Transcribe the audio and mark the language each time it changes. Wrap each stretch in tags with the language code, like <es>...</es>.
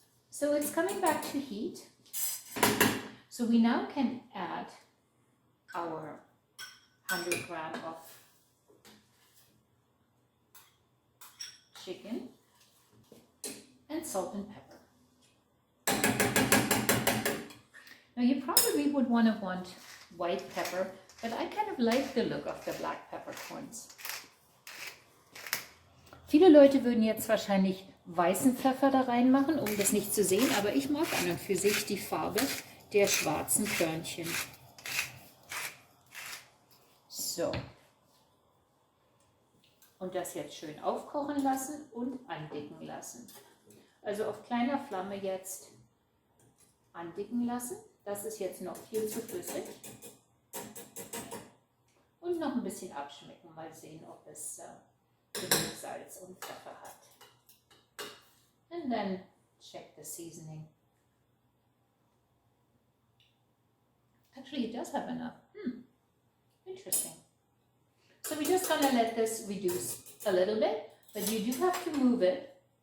<en>So it's coming back to heat. So we now can add our 100 grams of chicken and salt and pepper. Now you probably would want white pepper, but I kind of like the look of the black peppercorns.</en> <de>Viele Leute würden jetzt wahrscheinlich weißen Pfeffer da reinmachen, um das nicht zu sehen, aber ich mag an und für sich die Farbe der schwarzen Körnchen. So. Und das jetzt schön aufkochen lassen und andicken lassen. Also auf kleiner Flamme jetzt andicken lassen. Das ist jetzt noch viel zu flüssig. Und noch ein bisschen abschmecken. Mal sehen, ob es genug Salz und Pfeffer hat.</de> <en>And then check the seasoning. Actually, it does have enough. Interesting. So we're just going to let this reduce a little bit, but you do have to move it</en>